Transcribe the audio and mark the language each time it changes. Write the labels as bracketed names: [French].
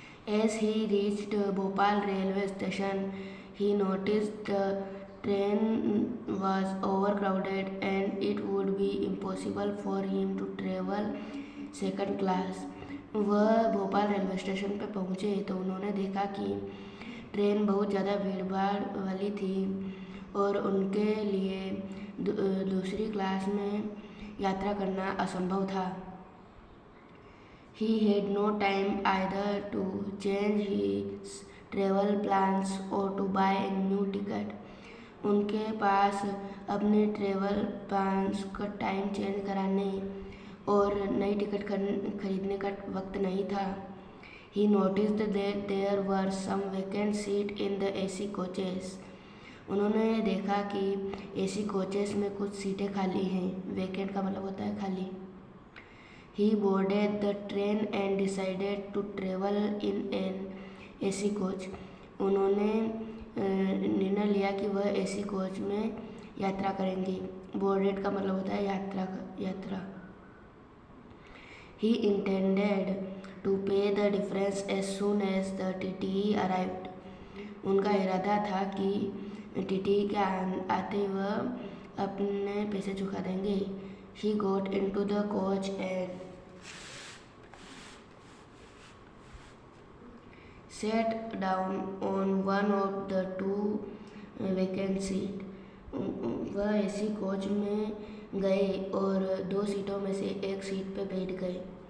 [English] As he reached Bhopal railway station, he noticed the train was overcrowded and it would be impossible for him to travel second class। [Hindi] वह Bhopal railway station पर पहुंचे तो उन्होंने देखा कि train बहुत ज़्यादा भीड़भाड़ वाली थी और उनके लिए दूसरी क्लास में यात्रा करना असंभव था। [English] He had no time either to change his travel plans or to buy a new ticket। [Hindi] उनके पास अपने ट्रेवल प्लान्स का टाइम चेंज कराने और नई टिकट खरीदने का वक्त नहीं था। [English] He noticed that there were some vacant seats in the AC coaches। [Hindi] उन्होंने देखा कि AC कोचेस में कुछ सीटें खाली हैं। वैकेंट का मतलब होता है खाली। [English] He boarded the train and decided to travel in an AC coach। [Hindi] उन्होंने निर्णय लिया कि वह AC कोच में यात्रा करेंगे। बोर्डेड का मतलब होता है यात्रा। [English] He intended to pay the difference as soon as the TTE arrived। [Hindi] उनका इरादा था कि TTE के आते वह अपने पैसे चुका देंगे। [English] He got into the coach and sat down on one of the two vacant seats। [Hindi] वह AC कोच में गए और दो सीटों में से एक सीट पर बैठ गए।